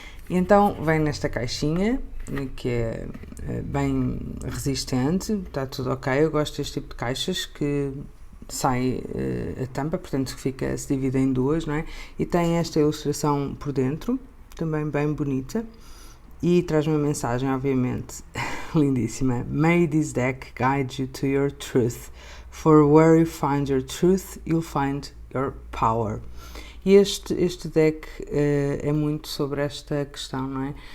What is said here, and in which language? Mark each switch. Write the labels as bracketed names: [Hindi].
[Portuguese] E então vem nesta caixinha, que é bem resistente, está tudo ok. Eu gosto deste tipo de caixas que sai a tampa, portanto se divide em duas, não é? E tem esta ilustração por dentro, também bem bonita, e traz uma mensagem, obviamente, lindíssima. [English] May this deck guide you to your truth, for where you find your truth, you'll find your power. [Portuguese] E este deck é muito sobre esta questão, não é?